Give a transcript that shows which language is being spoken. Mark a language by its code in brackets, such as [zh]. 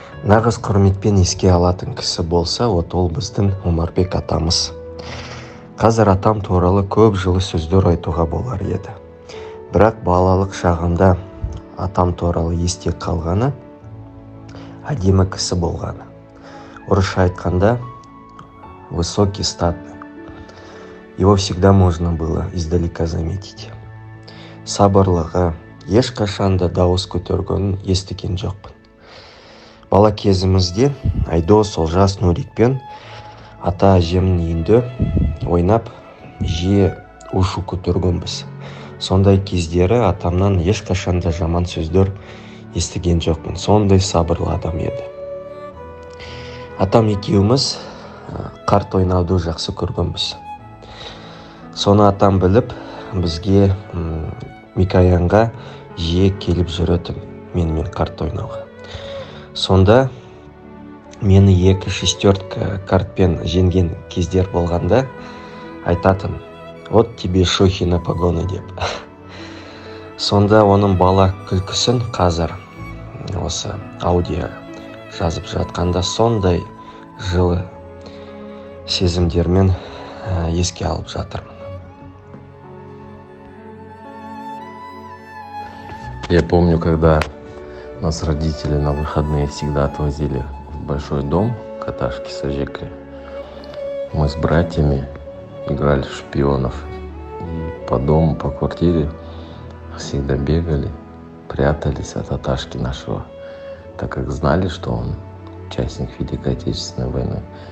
[kk] Нағыз құрметпен еске алатын кісі болса, ол біздің Омарбек атамыз. Қазір атам туралы көп жылы сөздер айтуға болар еді. Бірақ балалық шағында атам туралы есте қалғаны әдемі кісі болғаны. Орысша айтқанда [ru] высокий, статный. Его всегда можно было издалека заметить. [kk] Сабырлығы, ешқашанда дауыс көтергенін естіген жоқпын. Бала кезімізде Айдос, Олжас, Нурикпен ата әжемнің үйінде ойнап, жиі ушу көтергенбіз. Сондай кездері атамнан ешқашанда жаман сөздер естіген жоқпын. Сондай сабырлы адам еді. Атам екеуміз қарт ойнауды жақсы көргенбіз. Соны атам біліп, бізге Микоянға жиі келіп жүретін менімен қарт ойнауға. Сонда мені 2 шестерка картпен жеңген кездер болғанда айтатын: [ru] вот тебе шохи на погоны [kk] деп. Сонда оның бала күлкісін қазір осы аудио жазып жатқанда сондай жылы сезімдермен еске алып жатырмын. [ru] Я помню, когда нас родители на выходные всегда отвозили в большой дом Каташки с Ажекой. Мы с братьями играли в шпионов. И по дому, по квартире всегда бегали, прятались от Аташки нашего, так как знали, что он участник Великой Отечественной войны.